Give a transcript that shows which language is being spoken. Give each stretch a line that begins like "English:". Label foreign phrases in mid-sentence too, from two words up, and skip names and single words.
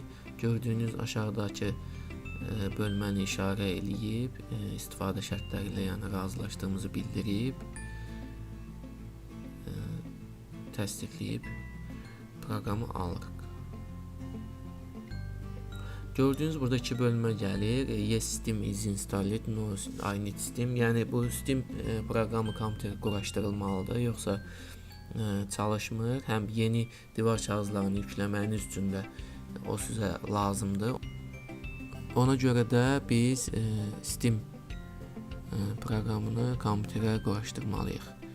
Azerbaijani: Gördüyünüz aşağıdakı bölməni işarə eləyib, istifadə şərtləri ilə, yəni razılaşdığımızı bildirib, təsdiqləyib proqramı alırıq. Gördüyünüz burada iki bölmə gəlir.
English: Yes, Steam is installed, no, I need Steam.
Azerbaijani: Yəni bu Steam proqramı kompüterə quraşdırılmalıdır, yoxsa çalışmır. Həm yeni divar kağızlarını yükləməyiniz üçün də o sizə lazımdır. Ona görə də biz Steam proqramını kompüterə quraşdırmalıyıq.